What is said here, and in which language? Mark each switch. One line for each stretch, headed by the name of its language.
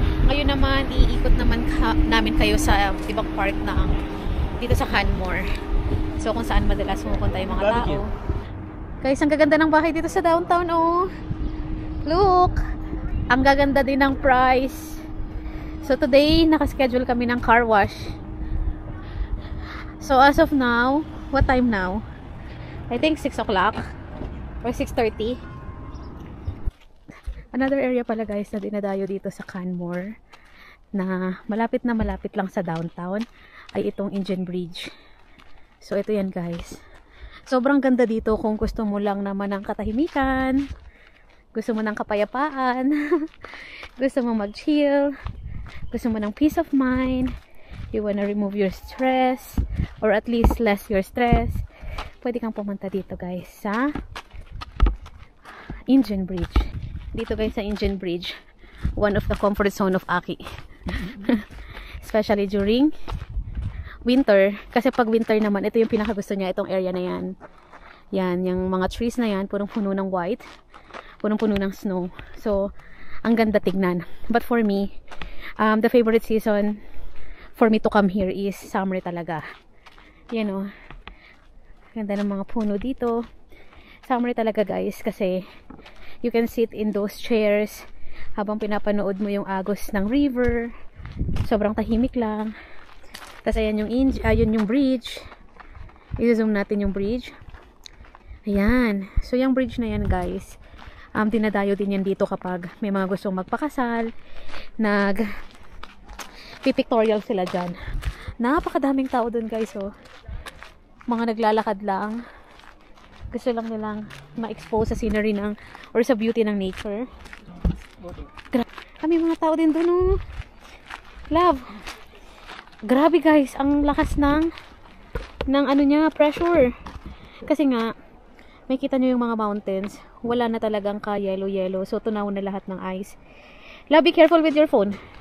Filipino: Ngayon naman, iikot namin kayo sa ibang part ng dito sa Canmore. So kung saan madalas pumupunta yung mga tao. Guys, ang gaganda ng bahay dito sa downtown, oh. Look! Ang gaganda din ng price. So today, nakaschedule kami ng car wash.
English: So as of now, what time now? I think 6 o'clock or 6:30.
Filipino: Another area pala guys na dinadayo dito sa Canmore na malapit lang sa downtown ay itong Indian Bridge. So ito yan guys. Sobrang ganda dito kung gusto mo lang naman ng katahimikan, gusto mo ng kapayapaan, gusto mo mag-chill, gusto mo ng peace of mind,
English: you wanna remove your stress
Filipino: or at least less your stress, pwede kang pumunta dito guys sa Indian Bridge. Dito guys sa
English: Indian Bridge, one of the comfort zone of Aki.
Filipino: Especially during winter, kasi pag winter naman, ito yung pinakagusto niya, itong area na yan. Yan, yung mga trees na yan, punong-puno ng white, punong-puno ng snow. So, ang ganda tignan.
English: But for me, the favorite season for me to come here is summer talaga.
Filipino: Yan o. Ganda ng mga puno dito. Summer talaga guys, kasi
English: you can sit in those chairs
Filipino: habang pinapanood mo yung agos ng river. Sobrang tahimik lang. Tapos ayan yung bridge. I-zoom natin yung bridge. Ayan. So yung bridge na yan guys, dinadayo din yan dito kapag may mga gustong magpakasal. Pipictorial sila dyan. Napakadaming tao dun guys oh. Mga naglalakad lang. Gusto lang nilang ma-expose sa scenery or sa beauty ng nature. Kami mga tao din dun oh. Love. Grabe guys, ang lakas ng ano niya, pressure. Kasi nga, may kita nyo yung mga mountains. Wala na talagang ka-yellow-yellow. So, tunaw na lahat ng ice.
English: Love, be careful with your phone.